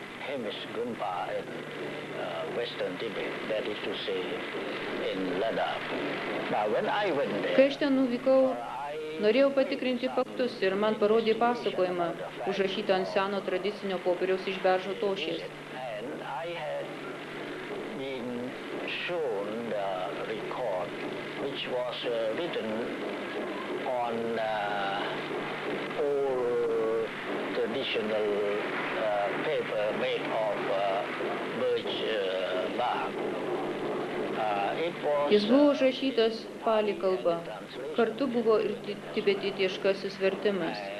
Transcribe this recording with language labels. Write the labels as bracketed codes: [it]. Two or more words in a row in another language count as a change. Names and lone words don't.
[en] Hemis Gunpa in Western Tibet, that is to say, in Ladakh. Now, when I went there, [lt] Kai aš ten nuvykau, norėjau patikrinti faktus ir man parodė pasakojimą, užrašytą ant seno tradicinio popieriaus iš beržo tošies. [en] and I had been shown the record, which was written on old traditional paper made of birch bark. [lt] Jis buvo užrašytas pali kalba. Kartu buvo ir tibetietiškasis vertimas.